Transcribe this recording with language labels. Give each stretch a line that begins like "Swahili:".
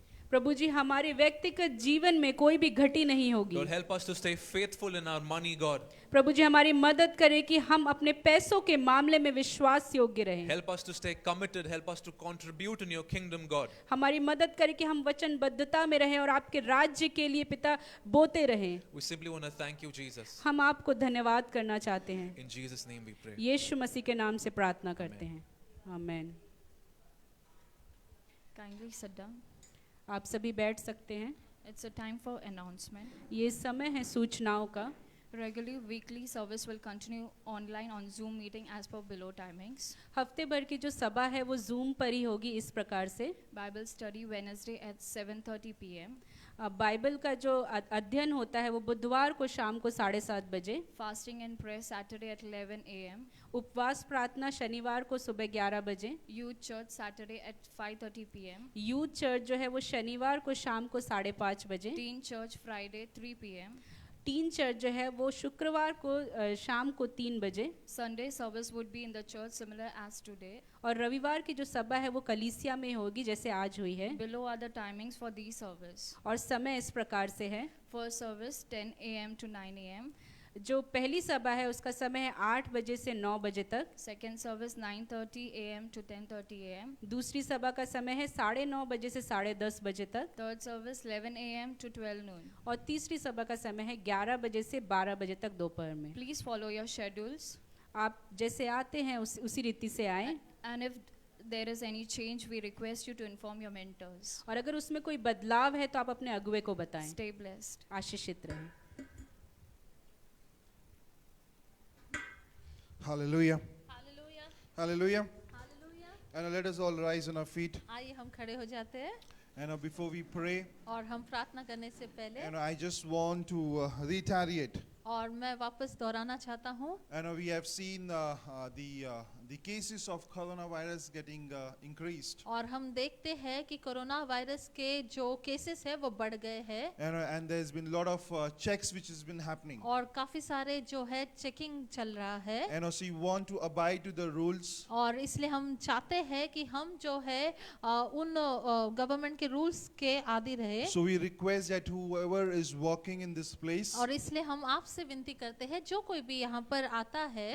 Hindi: प्रभु जी हमारे व्यक्तिगत जीवन में कोई भी घटी नहीं होगी।
English: Lord, help us to stay faithful in our money, God.
Hindi: प्रभु जी हमारी मदद करें कि हम अपने पैसों के मामले में विश्वास योग्य रहें।
English: Help us to stay committed, help us to contribute in your kingdom, God.
Hindi: हमारी मदद करें कि हम वचनबद्धता में रहें और आपके राज्य के लिए पिता बोते रहें।
English: We simply want to thank you, Jesus.
Hindi: हम आपको धन्यवाद करना चाहते हैं।
English: In Jesus' name we pray.
Hindi: यीशु मसीह के नाम से प्रार्थना करते हैं, आमीन।
English: Kindly sit down.
Hindi: आप सभी बैठ सकते हैं।
English: It's a time for announcement.
Hindi: ये समय है सूचनाओं का।
English: Regularly weekly service will continue online on Zoom meeting as per below timings.
Hindi: हफ्ते भर की जो सभा है वो जूम पर ही होगी इस प्रकार से।
English: Bible study Wednesday at 7:30 p.m.
Hindi: Bible का जो अध्ययन होता है वो बुधवार को शाम को 7:30 बजे।
English: Fasting and prayer Saturday at 11 a.m.
Hindi: उपवास प्रार्थना शनिवार को सुबह 11 बजे।
English: Youth church Saturday at 5:30 p.m.
Hindi: Youth church जो है वो शनिवार को शाम को 5:30 बजे।
English: Teen church Friday 3 p.m.
Hindi: Tin church जो है वो शुक्रवार को शाम को 3 बजे।
English: Sunday service would be in the church similar as today.
Hindi: और रविवार की जो सभा है वो कलीसिया में होगी जैसे आज हुई है।
English: Below are the timings for these service.
Hindi: और समय इस प्रकार से है।
English: First service 10 a.m. to 9 a.m.
Hindi: जो पहली सभा है उसका समय है 8 बजे से 9 बजे तक।
English: Second service 9:30 a.m. to 10:30 a.m.
Hindi: दूसरी सभा का समय है 9:30 बजे से 10:30 बजे तक।
English: Third service 11 a.m. to 12 noon.
Hindi: और तीसरी सभा का समय है 11 बजे से 12 बजे तक दोपहर में।
English: Please follow your schedules.
Hindi: आप जैसे आते हैं उसी रीति से आएं।
English: And if there is any change, we request you to inform your mentors.
Hindi: और अगर उसमें कोई बदलाव है तो आप अपने अगुवे को बताएं।
English: Stay blessed.
Hindi: आशीषित रहें।
English: Hallelujah.
Hindi: Hallelujah,
English: Hallelujah.
Hindi: Hallelujah.
English: And let us all rise on our feet.
Hindi: आइए हम खड़े हो जाते हैं
English: And before we pray,
Hindi: और हम प्रार्थना करने से पहले
English: and I just want to reiterate.
Hindi: और मैं वापस दोहराना चाहता हूँ।
English: And we have seen the cases of coronavirus getting increased.
Hindi: और हम देखते हैं कि कोरोना वायरस के जो केसेस है वो बढ़ गए हैं।
English: And there's been a lot of checks which has been happening.
Hindi: और काफी सारे जो है चेकिंग चल रहा है।
English: And also we want to abide to the rules.
Hindi: और इसलिए हम चाहते हैं कि हम जो है उन गवर्नमेंट के रूल्स के आदि रहे।
English: So we request that whoever is walking in this place,
Hindi: और इसलिए हम आपसे विनती करते हैं जो कोई भी यहाँ पर आता है